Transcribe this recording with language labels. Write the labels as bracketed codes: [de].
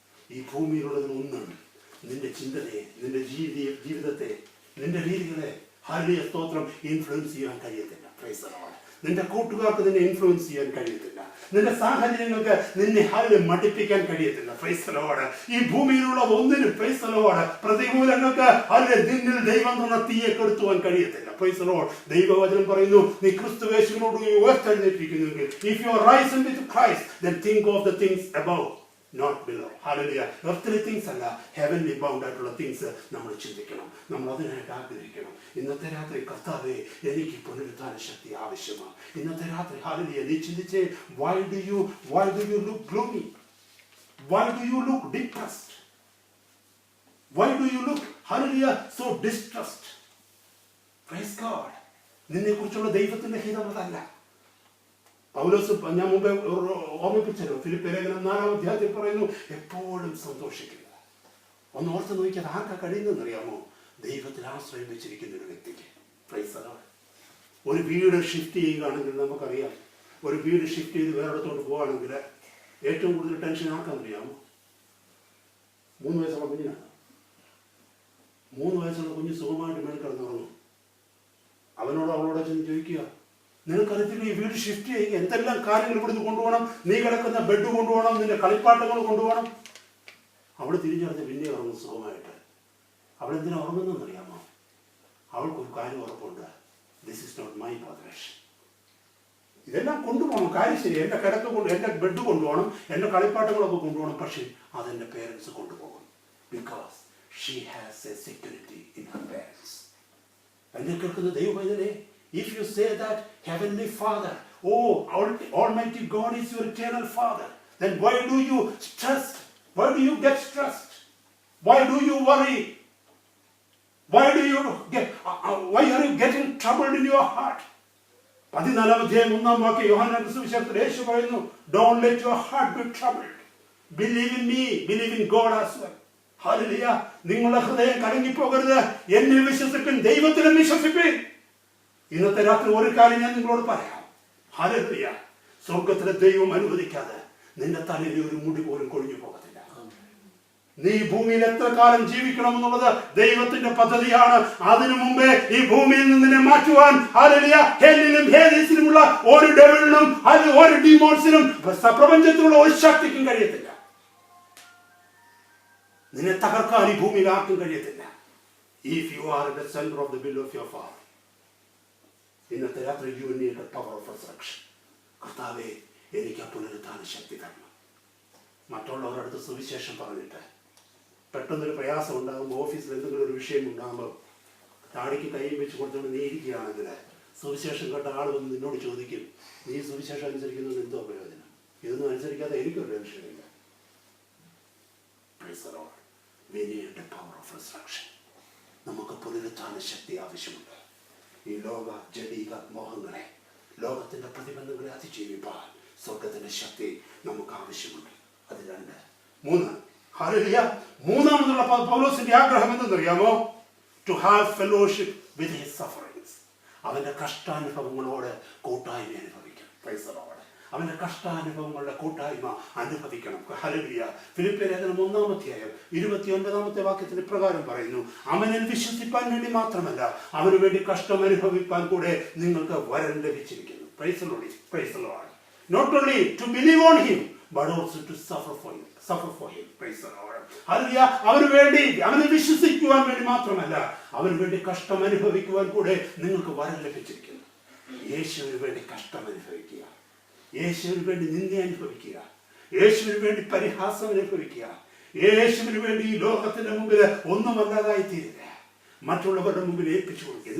[ml] ഈ ഭൂമിയിലുള്ളതിനൊന്നും നിന്റെ ചിന്തയെ, നിന്റെ ജീവിതത്തെ, നിന്റെ രീതികളെ ഹല്ലേലൂയ സ്തോത്രം ഇൻഫ്ലുവൻസ് ചെയ്യാൻ കഴിയത്തില്ല. [en] Praise the Lord. [ml] നിന്റെ കൂട്ടുകാർക്ക് നിന്നെ ഇൻഫ്ലുവൻസ് ചെയ്യാൻ കഴിയത്തില്ല. നിന്റെ സാഹചര്യങ്ങൾക്ക് നിന്നെ മടിപ്പിക്കാൻ കഴിയത്തില്ല. [en] Praise the Lord. [ml] ഈ ഭൂമിയിലുള്ള ഒന്നിനും [en] praise the Lord [ml] പ്രതികൂലങ്ങൾക്ക് നിന്നിൽ ദൈവം തന്ന തീയെ കെടുത്തുവാൻ കഴിയത്തില്ല. [en] Praise the Lord. [ml] ദൈവവചനം പറയുന്നു, നീ ക്രിസ്തുയേശുവിനോട് ഉയർത്തെഴുന്നേറ്റിരിക്കുന്നെങ്കിൽ, [en] if you are risen with Christ, then think of the things above, not below. Hallelujah. Earthly things [ml] അല്ല, [en] heavenly bound [ml] ആയിട്ടുള്ള തിങ്സ് നമ്മൾ ചിന്തിക്കണം. നമ്മൾ അതിനായിട്ട് ആഗ്രഹിക്കണം. ഇന്നത്തെ രാത്രി കർത്താവേ, എനിക്ക് പുനരുത്ഥാന ശക്തി ആവശ്യമാണ്. ഇന്നത്തെ രാത്രി ഹല്ലേലൂയ, നീ ചിന്തിച്ചേ, [en] why do you look gloomy? Why do you look depressed? Why do you look hallelujah so distressed? Praise God. [ml] നിന്നെ കുറിച്ചുള്ള ദൈവത്തിന്റെ ഹിതം അതല്ല. പൗലോസ് ഞാൻ മുമ്പേ ഓർമ്മിപ്പിച്ചല്ലോ, ഫിലിപ്പിയർ ലേഖനം 4-ാം അധ്യായത്തിൽ പറയുന്നു, എപ്പോഴും സന്തോഷിക്കുക. ഒന്ന് ഓർത്ത് നോക്കിയാൽ ആർക്കാ കഴിയുന്നതെന്ന് അറിയാമോ? ദൈവത്തിൽ ആശ്രയം വെച്ചിരിക്കുന്ന ഒരു വ്യക്തിക്ക്. [en] Praise the Lord. [ml] ഒരു വീട് ഷിഫ്റ്റ് ചെയ്യുകയാണെങ്കിൽ നമുക്കറിയാം, ഒരു വീട് ഷിഫ്റ്റ് ചെയ്ത് വേറെടുത്തോട്ട് പോവുകയാണെങ്കിൽ ഏറ്റവും കൂടുതൽ ടെൻഷൻ ആർക്കാന്നറിയാമോ? 3 വയസ്സുള്ള കുഞ്ഞിനാണ്. 3 വയസ്സുള്ള കുഞ്ഞ് സുഖമായിട്ട് മേൽ കിടന്നുറങ്ങും. അവളോട് ചെന്ന് ചോദിക്കുക, നിനക്കറിയത്തില്ല ഈ വീട് ഷിഫ്റ്റ് ചെയ്യുക, എന്തെല്ലാം കാര്യങ്ങൾ ഇവിടുന്ന് കൊണ്ടുപോകണം, നീ കിടക്കുന്ന ബെഡ് കൊണ്ടുപോകണം, നിന്റെ കളിപ്പാട്ടങ്ങൾ കൊണ്ടുപോകണം. അവൾ തിരിഞ്ഞറിഞ്ഞ് പിന്നെ ഉറങ്ങും സുഖമായിട്ട്. അവളെന്തിനാ ഉറങ്ങുന്നതെന്നറിയാമോ? അവൾക്കൊരു കാര്യം ഉറപ്പുണ്ട്, [en] This is not my possession. [ml] ഇതെല്ലാം കൊണ്ടുപോകണം, കാര്യം ശരി, എൻ്റെ കിടക്ക എൻ്റെ ബെഡ് കൊണ്ടുപോകണം, എൻ്റെ കളിപ്പാട്ടങ്ങളൊക്കെ കൊണ്ടുപോകണം, പക്ഷേ അതെൻ്റെ പേരൻസ് കൊണ്ടുപോകും. [en] Because she has a security in her parents. [ml] എന്നെ കേൾക്കുന്ന ദൈവമേ, [en] if you say that Heavenly Father, oh Almighty God is your eternal Father, then why do you stress? Why do you get stressed? Why do you worry? Why are you getting troubled in your heart? [ml] 14-ാം അധ്യായം 1-ാം വാക്യം യോഹന്നാന്റെ സുവിശേഷത്തിൽ യേശു പറയുന്നു, [en] don't let your heart be troubled. Believe in me, believe in God as well. [ml] Hallelujah. നിങ്ങളുടെ ഹൃദയം കലങ്ങിപ്പോകരുത്, എന്നെ വിശ്വസിപ്പിൻ, ദൈവത്തിലും വിശ്വസിപ്പിൻ. ഇന്നത്തെ രാത്രി ഒരു കാര്യം ഞാൻ നിങ്ങളോട് പറയാം. ഹല്ലേലൂയ. സ്വർഗത്തിലെ ദൈവം അനുവദിക്കാതെ നിന്റെ തലയിൽ ഒരു മുടി പോലും കൊഴിഞ്ഞു പോകത്തില്ല. നീ ഭൂമിയിൽ എത്ര കാലം ജീവിക്കണമെന്നുള്ളത് ദൈവത്തിന്റെ പദ്ധതിയാണ്. അതിനു മുമ്പേ ഈ ഭൂമിയിൽ നിന്ന് നിന്നെ മാറ്റുവാൻ ഹല്ലേലൂയ ഹെല്ലിലും ഹേദീസിലുമുള്ള ഒരു ഡെവിളിനും ഒരു ഡീമോൺസിനും പ്രപഞ്ചത്തിലുള്ള ഒരു ശക്തിക്കും കഴിയത്തില്ല. നിന്നെ തകർക്കാൻ ഈ ഭൂമിയിൽ ആർക്കും കഴിയത്തില്ല. [en] If you are at the center of the will of your Father. [ml] ഇന്നത്തെ രാത്രി [en] you need the power of resurrection. [ml] കർത്താവേ, എനിക്ക് ആ പുനരുത്ഥാന ശക്തി തരണം. മറ്റുള്ളവരുടെ അടുത്ത് സുവിശേഷം പറഞ്ഞിട്ട് പെട്ടെന്നൊരു പ്രയാസം ഉണ്ടാകുമ്പോൾ, ഓഫീസിൽ എന്തെങ്കിലും ഒരു വിഷയം ഉണ്ടാകുമ്പോൾ താടിക്ക് കൈയും വെച്ച് കൊടുത്തുകൊണ്ട് നീ ഇരിക്കുകയാണെങ്കിൽ സുവിശേഷം കേട്ട ആൾ വന്ന് നിന്നോട് ചോദിക്കും, നീ സുവിശേഷം അനുസരിക്കുന്നത് എന്തോ പ്രയോജനം? ഇതൊന്നും അനുസരിക്കാതെ എനിക്കൊരു ടെൻഷനില്ല. [en] Praise the Lord. We need the power of resurrection. [ml] നമുക്ക് പുനരുത്ഥാന ശക്തി ആവശ്യമുണ്ട്. ഈ ലോക ജഡീക മോഹങ്ങളെ, ലോകത്തിന്റെ പ്രതിബന്ധങ്ങളെ അതിജീവിപ്പാൻ സ്വർഗത്തിന്റെ ശക്തി നമുക്ക് ആവശ്യമുണ്ട്. അത് 2. 3. ഹല്ലേലൂയ. മൂന്നാമതുള്ള പൗലോസിന്റെ ആഗ്രഹം എന്തെന്നറിയാമോ? [en] To have fellowship with his sufferings. [ml] അവന്റെ കഷ്ടാനുഭവങ്ങളോട് കൂട്ടായ്മ അനുഭവിക്കണം. [en] Praise the Lord. [ml] അവന്റെ കഷ്ടാനുഭവങ്ങളുടെ കൂട്ടായ്മ അനുഭവിക്കണം. ഹല്ലേലൂയ. ഫിലിപ്പിയർ ലേഖനം 1-ാം അധ്യായം 29-ാമത്തെ വാക്യത്തിൽ ഇപ്രകാരം പറയുന്നു, അവനിൽ വിശ്വസിപ്പാൻ വേണ്ടി മാത്രമല്ല, അവന് വേണ്ടി കഷ്ടം അനുഭവിപ്പാൻ കൂടെ നിങ്ങൾക്ക് വരം ലഭിച്ചിരിക്കുന്നു. [en] Praise the Lord. Praise the Lord. Not only to believe on him, but also to suffer for him. Praise the Lord. ഹല്ലേലൂയ. [ml] അവന് വിശ്വസിക്കുവാൻ വേണ്ടി മാത്രമല്ല, അവന് വേണ്ടി കഷ്ടം അനുഭവിക്കുവാൻ കൂടെ നിങ്ങൾക്ക് വരം ലഭിച്ചിരിക്കുന്നു. യേശുവിന് വേണ്ടി കഷ്ടം അനുഭവിക്കുക, യേശുവിന് വേണ്ടി നിന്ദ അനുഭവിക്കുക, യേശുവിന് വേണ്ടി പരിഹാസം അനുഭവിക്കുക, യേശുവിന് വേണ്ടി ഈ ലോകത്തിന്റെ മുമ്പിൽ ഒന്നുമല്ലാതായി തീരുക, മറ്റുള്ളവരുടെ മുമ്പിൽ ഏൽപ്പിച്ചു കൊടുക്കുക.